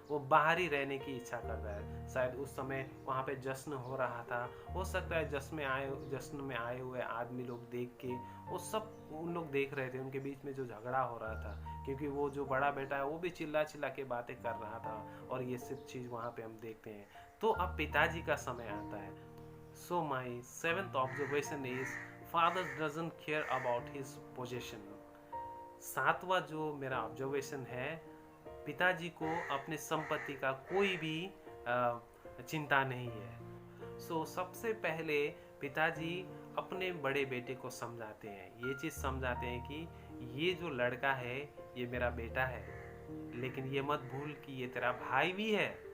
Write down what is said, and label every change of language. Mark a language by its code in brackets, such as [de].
[hi] वो बाहर ही रहने की इच्छा करता है। शायद उस समय वहाँ पे जश्न हो रहा था, हो सकता है जश्न में आए हुए आदमी लोग देख के वो सब उन लोग देख रहे थे, उनके बीच में जो झगड़ा हो रहा था, क्योंकि वो जो बड़ा बेटा है वो भी चिल्ला चिल्ला के बातें कर रहा था और ये सब चीज़ वहाँ पे हम देखते हैं। तो अब पिताजी का समय आता है। [en] So my seventh observation is father doesn't care about his possession. [hi] सातवां जो मेरा ऑब्जर्वेशन है, पिताजी को अपने संपत्ति का कोई भी चिंता नहीं है। सबसे पहले पिताजी अपने बड़े बेटे को समझाते हैं, ये चीज़ समझाते हैं कि ये जो लड़का है ये मेरा बेटा है, लेकिन ये मत भूल कि ये तेरा भाई भी है।